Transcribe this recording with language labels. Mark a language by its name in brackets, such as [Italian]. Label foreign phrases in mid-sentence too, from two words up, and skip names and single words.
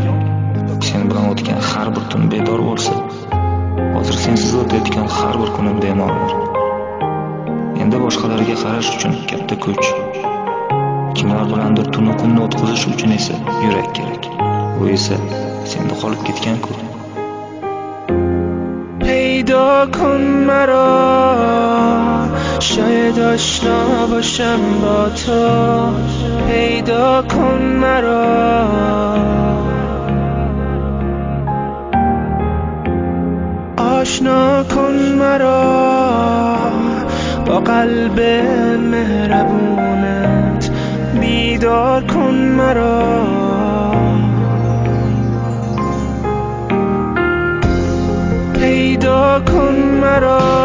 [Uzbek] Sen bilan o'tgan har bir tun bedor bo'lsa, hozir sensiz o'tayotgan har bir kunim bema'nidir. Endi boshqalarga qarash uchun katta kuch, kimlar bilandir tunu kunni o'tkazish uchun esa yurak kerak. Bu esa senda qolib ketgan-ku. [Persian] پیدا کن مرا شاید آشنا باشم با تو پیدا کن مرا آشنا کن مرا با قلب مهربونت بیدار کن مرا پیدا کن مرا